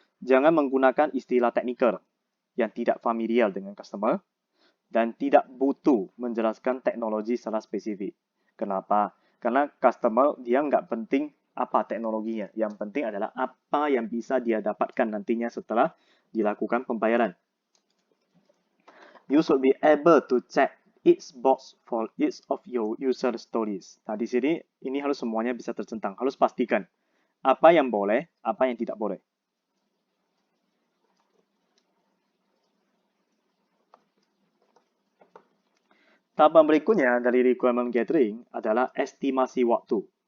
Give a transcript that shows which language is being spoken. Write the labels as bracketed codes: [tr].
[id] Jangan menggunakan istilah teknikal yang tidak familiar dengan customer dan tidak butuh menjelaskan teknologi secara spesifik. Kenapa? Karena customer dia nggak penting apa teknologinya. Yang penting adalah apa yang bisa dia dapatkan nantinya setelah dilakukan pembayaran. [en] You should be able to check each box for each of your user stories. [id] Nah, di sini ini harus semuanya bisa tercentang. Harus pastikan apa yang boleh, apa yang tidak boleh. Tahapan berikutnya dari requirement gathering adalah estimasi waktu.